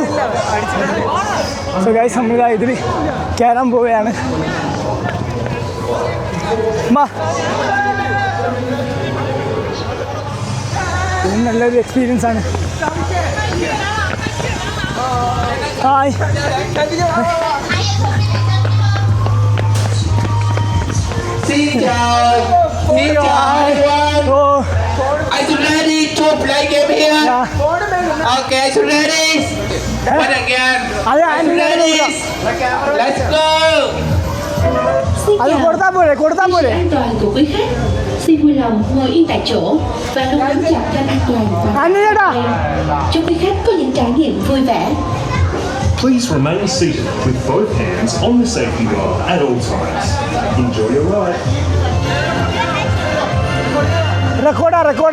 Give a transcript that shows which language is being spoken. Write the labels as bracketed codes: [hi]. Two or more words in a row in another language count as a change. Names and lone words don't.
[en] so guys [ml] നമ്മൾ ഇതിൽ കയറാൻ പോവുകയാണ്. ഇത് നല്ലൊരു എക്സ്പീരിയൻസ് ആണ്. ഹായ്. [vi] Xin chào everyone. [en] Are you ready to play game here? Okay, are you ready? Once again. Are you ready? Let's go. [ml] അത് കൊടുത്താൽ പോലെ. [vi] An toàn của quý khách, xin vui lòng ngồi yên tại chỗ và luôn nắm chặt ranh an toàn và chúc quý khách có những trải nghiệm vui vẻ. [en] Please remain seated with both hands on the safety bar at all times. Enjoy your ride. [ml] റെക്കോർഡാ.